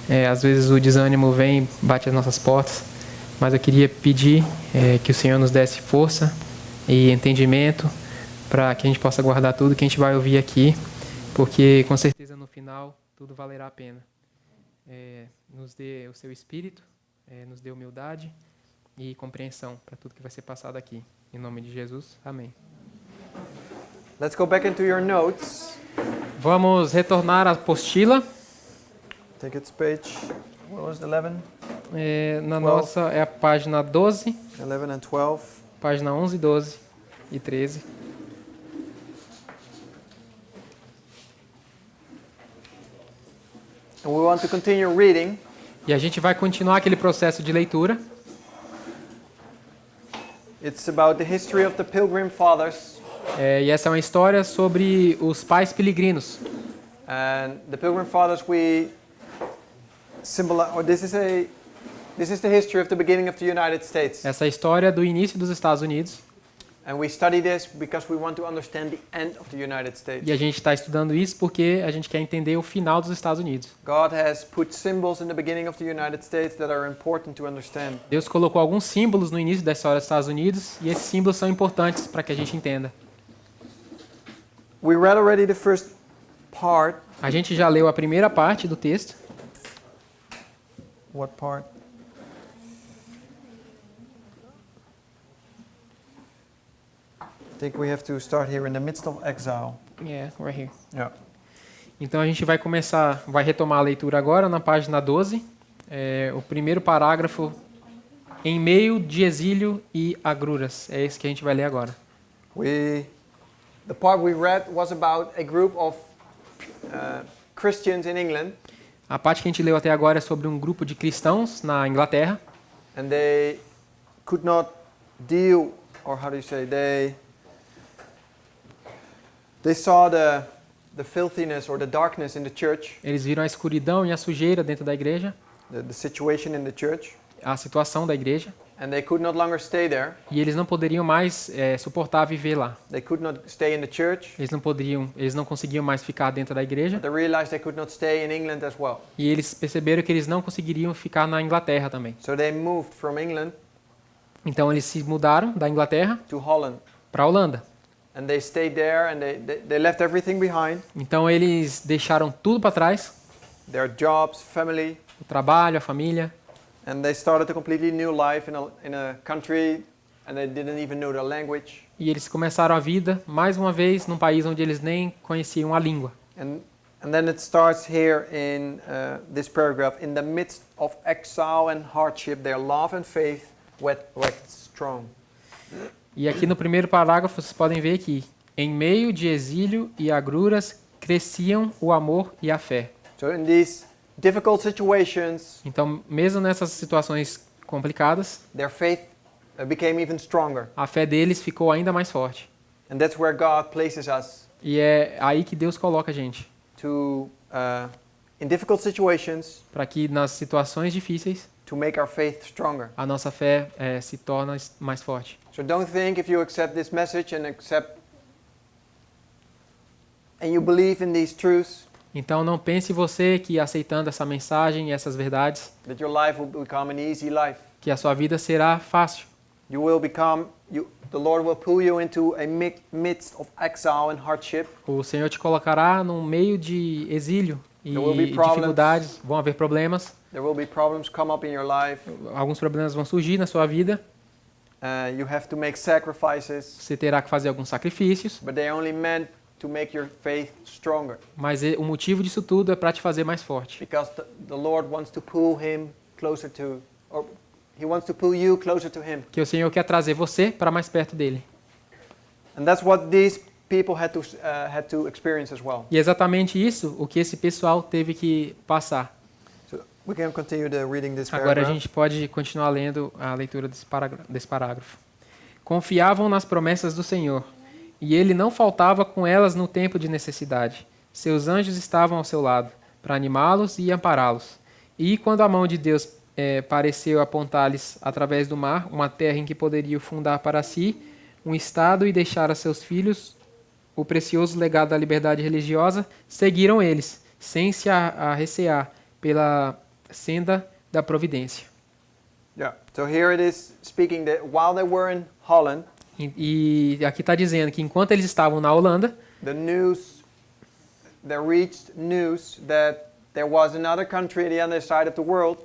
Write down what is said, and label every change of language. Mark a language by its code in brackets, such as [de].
[pt] Às vezes o desânimo vem, bate às nossas portas, mas eu queria pedir que o Senhor nos desse força e entendimento para que a gente possa guardar tudo que a gente vai ouvir aqui, porque com certeza no final tudo valerá a pena. Nos dê o seu espírito, nos dê humildade e compreensão para tudo que vai ser passado aqui. Em nome de Jesus, amém. [en] Let's go back into your notes. [pt] Vamos retornar à apostila. [en] Take its page. What was the 11? [pt] Na 12. nossa é a página 12, [en] 11 and 12. [pt] página 11, 12 e 13. [en] And we want to continue reading. [pt] E a gente vai continuar aquele processo de leitura. [en] It's about the history of the Pilgrim Fathers. [pt] E essa é uma história sobre os pais peregrinos. [en] And the Pilgrim Fathers we symbolize, or this is the history of the beginning of the United States. [pt] Essa é a história do início dos Estados Unidos. [en] And we study this because we want to understand the end of the United States. [pt] E a gente está estudando isso porque a gente quer entender o final dos Estados Unidos. [en] God has put symbols in the beginning of the United States that are important to understand. [pt] Deus colocou alguns símbolos no início da história dos Estados Unidos e esses símbolos são importantes para que a gente entenda. [en] We read already the first part. [pt] A gente já leu a primeira parte do texto. [en] What part? I think we have to start here in the midst of exile. Yeah, right here. Yeah. [pt] Então a gente vai retomar a leitura agora na página 12. O primeiro parágrafo, em meio de exílio e agruras. É esse que a gente vai ler agora. [en] The part we read was about a group of Christians in England. [pt] A parte que a gente leu até agora é sobre um grupo de cristãos na Inglaterra. [en] And they could not deal, or how do you say, they saw the filthiness or the darkness in the church. [pt] Eles viram a escuridão e a sujeira dentro da igreja, [en] The situation in the church. [pt] a situação da igreja, [en] And they could not longer stay there. [pt] e eles não poderiam mais suportar viver lá. [en] They could not stay in the church. [pt] Eles não conseguiam mais ficar dentro da igreja, [en] They realized they could not stay in England as well. [pt] e eles perceberam que eles não conseguiriam ficar na Inglaterra também. [en] So they moved from England [pt] Então eles se mudaram da Inglaterra [en] to Holland. [pt] para a Holanda. [en] And they stayed there and they left everything behind. [pt] Então eles deixaram tudo para trás, [en] Their jobs, family. [pt] o trabalho, a família, [en] And they started a completely new life in a country and they didn't even know the language. [pt] e eles começaram a vida, mais uma vez, num país onde eles nem conheciam a língua. [en] And then it starts here in this paragraph. In the midst of exile and hardship, their love and faith waxed strong. [pt] E aqui no primeiro parágrafo vocês podem ver que, em meio de exílio e agruras, cresciam o amor e a fé. [en] So in these difficult situations, [pt] Então, mesmo nessas situações complicadas, [en] their faith became even stronger. [pt] a fé deles ficou ainda mais forte. [en] And that's where God places us [pt] E é aí que Deus coloca a gente, [en] to, in difficult situations, [pt] para que nas situações difíceis, [en] to make our faith stronger. [pt] a nossa fé se torne mais forte. [en] So don't think if you accept this message and you believe in these truths, [pt] Então, não pense você que aceitando essa mensagem e essas verdades, [en] that your life will become an easy life. [pt] que a sua vida será fácil. [en] The Lord will pull you into a midst of exile and hardship. [pt] O Senhor te colocará no meio de exílio e [en] There will be problems. [pt] dificuldades, vão haver problemas, [en] There will be problems come up in your life. [pt] alguns problemas vão surgir na sua vida, [en] You have to make sacrifices, [pt] você terá que fazer alguns sacrifícios, [en] but they are only meant to make your faith stronger. [pt] mas o motivo disso tudo é para te fazer mais forte. [en] Because the Lord wants to pull him closer to, or He wants to pull you closer to Him. [pt] Que o Senhor quer trazer você para mais perto dele. [en] And that's what these people had to experience as well. [pt] E é exatamente isso o que esse pessoal teve que passar. [en] So we can continue reading this [pt] Agora a [en] paragraph. [pt] gente pode continuar lendo a leitura desse parágrafo. Confiavam nas promessas do Senhor, e ele não faltava com elas no tempo de necessidade. Seus anjos estavam ao seu lado, para animá-los e ampará-los. E quando a mão de Deus pareceu apontar-lhes através do mar uma terra em que poderiam fundar para si um Estado e deixar a seus filhos o precioso legado da liberdade religiosa, seguiram eles, sem se arrecear, pela senda da providência. [en] Yeah. So here it is speaking that while they were in Holland, [pt] E aqui está dizendo que enquanto eles estavam na Holanda, [en] they reached news that there was another country at the other side of the world